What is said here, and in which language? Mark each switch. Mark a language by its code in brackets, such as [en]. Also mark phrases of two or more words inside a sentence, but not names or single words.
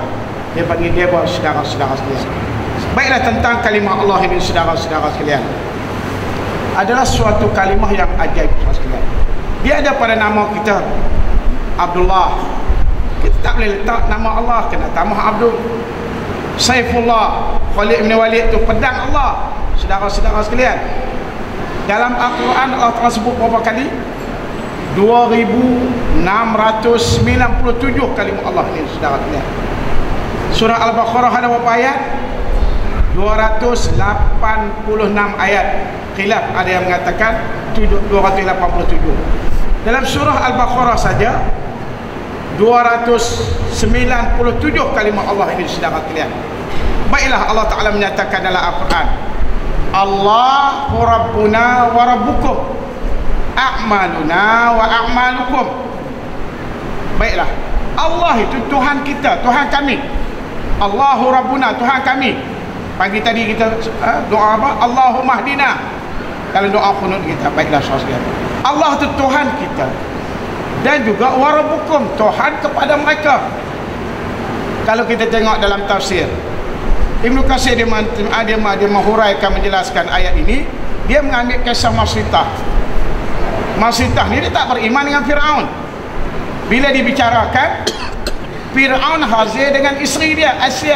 [ms] Dia panggil Deva, saudara-saudara sekalian. Baiklah, tentang kalimah Allah ini, saudara-saudara sekalian, adalah suatu kalimah yang ajaib, saudara sekalian. Dia ada pada nama kita Abdullah. Kita tak boleh letak nama Allah, kena tambah Abdul. Saifullah, Khalid bin Walid itu pedang Allah, saudara-saudara sekalian. Dalam Al-Quran Allah telah sebut berapa kali? 2697 kalimah Allah ini, saudara sekalian. Surah Al-Baqarah ada berapa ayat? 286 ayat. Khilaf, ada yang mengatakan 287. Dalam surah Al-Baqarah saja 297 kalimah Allah ini, saudara sekalian. Baiklah, Allah Ta'ala menyatakan dalam Al-Quran, [ar] الله ربنا وربكم أعمالنا وأعمالكم. [ms] Baiklah, Allah itu Tuhan kita, Tuhan kami. [ar] الله ربنا, [ms] Tuhan kami. Pagi tadi kita doa apa? [ar] اللهم اهدنا. [ms] Kalau doa qunut kita. Baiklah, saudara sekalian, Allah itu Tuhan kita. Dan juga [ar] وربكم, [ms] Tuhan kepada mereka. Kalau kita tengok dalam tafsir Ibnu Katsir, dia menghuraikan, menjelaskan ayat ini. Dia mengambil kisah Masitah. Masitah ni dia tak beriman dengan Fir'aun. Bila dibicarakan, Fir'aun hazir dengan isteri dia, Asia.